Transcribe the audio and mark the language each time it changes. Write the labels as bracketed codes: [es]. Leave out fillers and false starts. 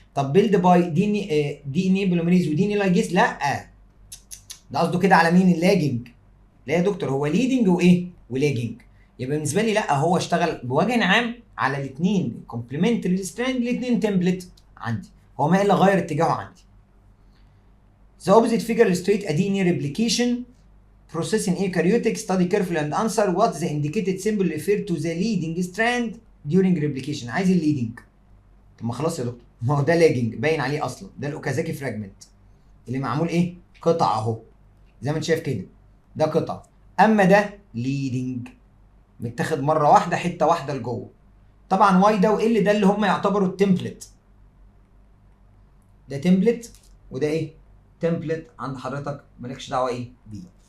[ar] طب بيلد باي دي ان اي بوليمريز ودي ان اي لايجيز؟ لا، ده قصده كده على مين؟ اللاجنج. لا يا دكتور، هو ليدنج وايه؟ ولاجنج. يبقى بالنسبه لي لا، هو اشتغل بوجه عام على الاثنين كومبلمنتري ستراند الاثنين تمبلت عندي. هو ما الا غير اتجاهه عندي. [en] The opposite figure illustrates a DNA replication process in eukaryotic. Study carefully and answer what the indicated symbol refer to the leading strand during replication. [ar] عايز الليدنج. طب ما خلاص يا دكتور، ما هو ده لاجنج باين عليه اصلا، ده الاوكازاكي فراجمنت اللي معمول ايه؟ قطع اهو، زي ما انت شايف كده، ده قطع. اما ده ليدنج متاخد مره واحده، حته واحده لجوه. طبعا واي ده وال ده اللي هم يعتبروا التمبلت. ده تمبلت وده ايه؟ تمبلت عند حضرتك، مالكش دعوه ايه بيه.